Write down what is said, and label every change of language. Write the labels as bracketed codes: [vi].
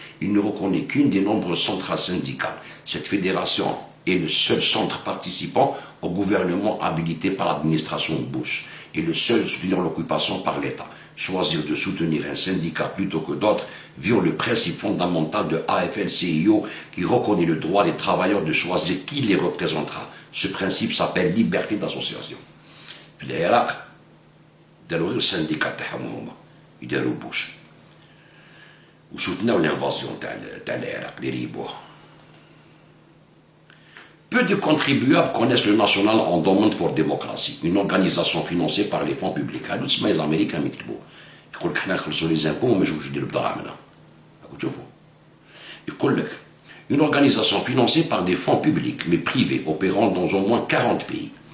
[fr] Il ne reconnaît qu'une des nombreuses centrales syndicales. Cette fédération est le seul centre participant au gouvernement habilité par l'administration Bush et le seul à soutenir l'occupation par l'État. Choisir de soutenir un syndicat plutôt que d'autres viole le principe fondamental de AFL-CIO qui reconnaît le droit des travailleurs de choisir qui les représentera. Ce principe s'appelle liberté d'association. [ar] في العراق داروا غير السنديكات تاعهم هما يداروا بوش وسوتناو لانفازيون تاع العراق اللي ريبوها. [fr] Peu de contribuables connaissent le National Endowment for Democracy, une organisation financée par les fonds publics. [ar] هادو تسمى الامريكان يكتبوا يقول لك حنا نخلصوا لي زامبو وما نجوش نديروا بدراهمنا. راكم تشوفوا يقول لك [fr] une organisation financée par des fonds publics mais privés opérant dans au moins 40 pays.